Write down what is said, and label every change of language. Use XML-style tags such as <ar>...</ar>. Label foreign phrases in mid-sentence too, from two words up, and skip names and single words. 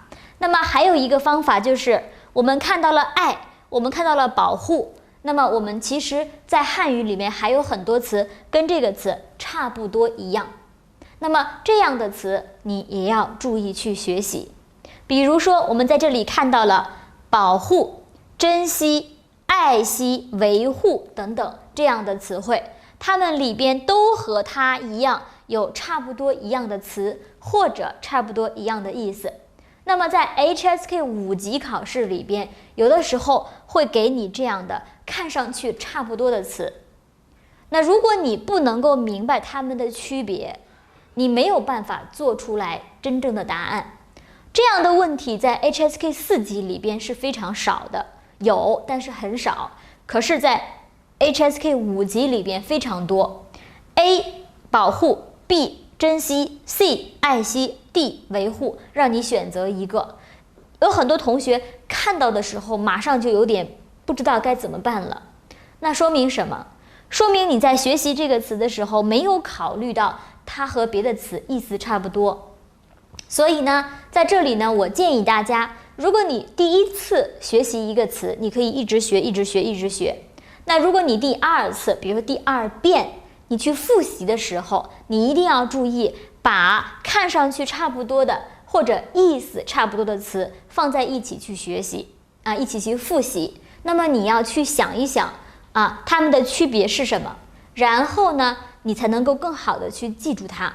<zh>那麼還有一個方法就是我們看到了愛，我們看到了保護，那麼我們其實在漢語裡面還有很多詞跟這個詞差不多一樣，那麼這樣的詞你也要注意去學習。比如說我們在這裡看到了保護、珍惜、愛惜、維護等等這樣的詞彙，它們裡邊都和它一樣有差不多一樣的詞或者差不多一樣的意思。那麼在 HSK 5級考試裡邊，有的时候會給你這樣的看上去差不多的詞。那如果你不能夠明白它們的區別，你沒有辦法做出來真正的答案。這樣的問題在 HSK 4級裡邊是非常少的，有但是很少。可是在 HSK 5級裡邊非常多。A 保護， B 珍惜， C 愛惜， D 維護，讓你選擇一個。有很多同學看到的时候馬上就有點不知道該怎麼辦了。那說明什麼？說明你在學習這個詞的時候沒有考慮到它和別的詞意思差不多。所以呢，在這裡呢，我建議大家，如果你第一次學習一個詞，你可以一直學，一直學，一直學。那如果你第二次，比如說第2遍，你去複習的時候，你一定要注意把看上去差不多的或者意思差不多的詞放在一起去學習啊，一起去複習。那麼你要去想一想啊，它們的區別是什麼？然後呢，你才能夠更好的去記住它。</zh>